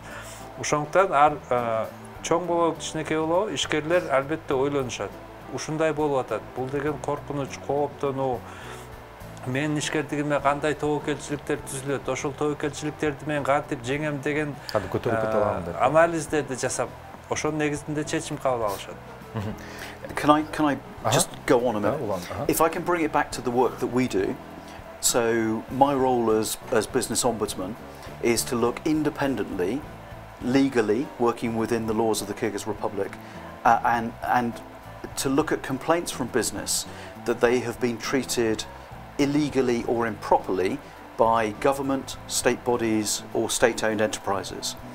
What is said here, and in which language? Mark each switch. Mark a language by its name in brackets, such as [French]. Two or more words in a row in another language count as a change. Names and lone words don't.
[Kyrgyz] Ошондуктан чоң болобу, кичинекей болобу, ишкерлер албетте ойлонушат. Ушундай болуп атат. Бул деген коркунуч, кооптонуу, менин ишкердигиме кандай тобокелчиликтер түзүлөт, ошол тобокелчиликтерди мен кантип жеңем деген анализдерди жасап, ошонун негизинде чечим кабыл алышат. [English] Can I just go on a minute? If I can bring it back to the work that we do, so my role as business ombudsman is to look independently, legally, working within the laws of the Kyrgyz Republic, and to look at complaints from business that they have been treated illegally or improperly by government, state bodies or state-owned enterprises.